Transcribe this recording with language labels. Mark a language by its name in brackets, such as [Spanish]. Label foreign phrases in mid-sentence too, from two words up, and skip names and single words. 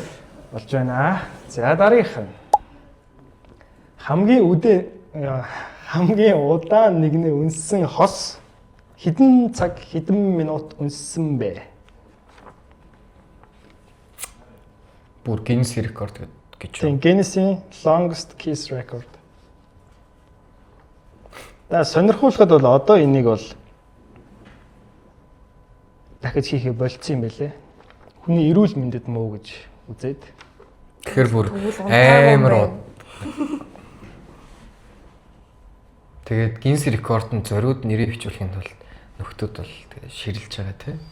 [Mongolian] Болж байна. За дараагийнх нь. Хамгийн удаан нэгнээ үнссэн хос хэдэн цаг хэдэн минут үнссэн бэ? Бүр Guinness рекорд гэж. Тийм Guinness-ийн [English] longest kiss record. [Mongolian] За сонирхуулахад бол одоо энийг бол дахиж хийхэ болцсон юм байлээ. Хүний эрүүл мэндэд муу гэж үзээд. Тэгэхээр бүр Тэгвэл амар унтаагүй уу. Тэгээд Guinness рекордод зориуд нэрээ бичүүлэхийн тулд нөхдүүд бол тэгээд ширэлж байгаа тий.